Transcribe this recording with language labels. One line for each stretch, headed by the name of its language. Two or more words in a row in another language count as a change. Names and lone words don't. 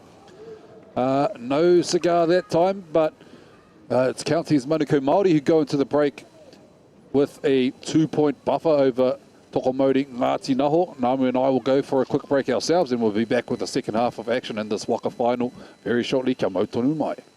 English: No cigar that time, but it's Counties Manukau Māori who go into the break with a 2-point buffer over Tokomodi Ngāti Naho. Namu and I will go for a quick break ourselves, and we'll be back with the second half of action in this waka final very shortly.
Māori: Kia mau tonu mai.